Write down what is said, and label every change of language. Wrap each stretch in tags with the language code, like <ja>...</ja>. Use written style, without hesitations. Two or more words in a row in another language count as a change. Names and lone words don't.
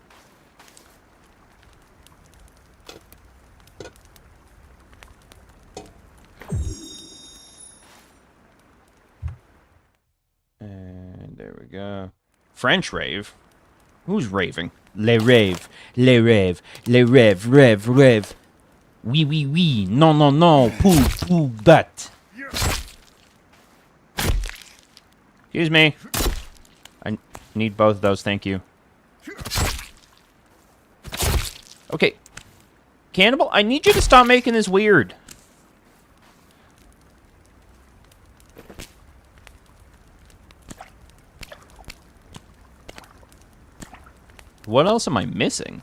<en>And there we go. French rave? Who's raving? Le rave. Le rave. Le rave. Rave. Rave.</en> <fr>Oui, oui, oui. Non, non, non. Pou, pou, bat.</fr> <en>Excuse me. I need both of those, thank you. Okay. Cannibal, I need you to stop making this weird. What else am I missing?</en>